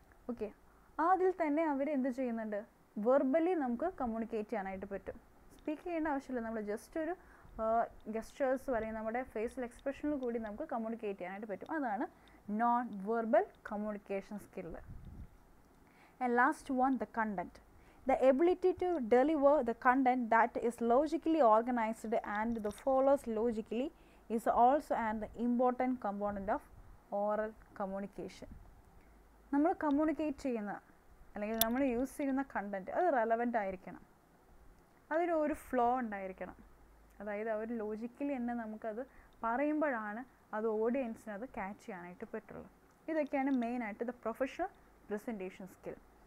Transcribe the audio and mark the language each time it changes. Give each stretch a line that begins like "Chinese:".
Malayalam: Okay, അതിൽ തന്നെ അവർ എന്ത് ചെയ്യുന്നുണ്ട്, വെർബലി നമുക്ക് കമ്മ്യൂണിക്കേറ്റ് ചെയ്യാനായിട്ട് പറ്റും. സ്പീക്ക് ചെയ്യേണ്ട ആവശ്യമില്ല, നമ്മൾ ജസ്റ്റ് ഒരു ഗെസ്റ്റേഴ്സ് അല്ലെങ്കിൽ നമ്മുടെ ഫേഷ്യൽ എക്സ്പ്രഷനിൽ കൂടി നമുക്ക് കമ്മ്യൂണിക്കേറ്റ് ചെയ്യാനായിട്ട് പറ്റും.
English: അതാണ് non verbal communication skill. And last one, the content. The ability to deliver the content that is logically organized and the follows logically is also an important component of oral communication.
Malayalam: നമ്മൾ communicate ചെയ്യുന്ന അല്ലെങ്കിൽ നമ്മൾ use ചെയ്യുന്ന content അത് relevant ആയിരിക്കണം, അതിനൊരു flow ഉണ്ടായിരിക്കണം. അതായത് അവർ ലോജിക്കലി തന്നെ നമുക്കത് പറയുമ്പോഴാണ് അത് ഓഡിയൻസിന് അത് ക്യാച്ച് ചെയ്യാനായിട്ട് പറ്റുള്ളൂ. ഇതൊക്കെയാണ് മെയിനായിട്ട്
English: The professional presentation skill.